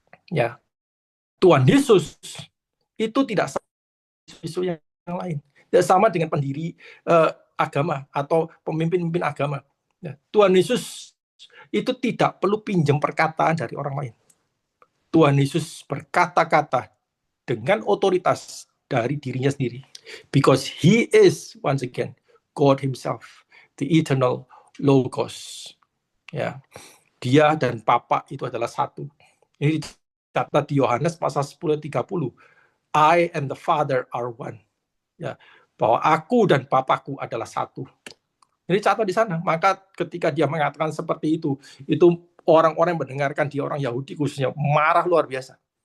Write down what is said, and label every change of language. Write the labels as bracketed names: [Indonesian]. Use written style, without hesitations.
[Indonesian] Ya, Tuhan Yesus itu tidak sama isu yang lain. Tidak sama dengan pendiri agama atau pemimpin-pemimpin agama. Ya, Tuhan Yesus itu tidak perlu pinjam perkataan dari orang lain. Tuhan Yesus berkata-kata dengan otoritas dari dirinya sendiri. [English] Because he is, once again, God himself, the eternal Logos. [Indonesian] Ya, dia dan Bapa itu adalah satu. Ini dicatat di Yohanes pasal 10:30. [English] I and the Father are one. [Indonesian] Ya, bahwa aku dan Papaku adalah satu. Ini catat di sana. Maka ketika dia mengatakan seperti itu orang-orang yang mendengarkan dia, orang Yahudi khususnya, marah luar biasa.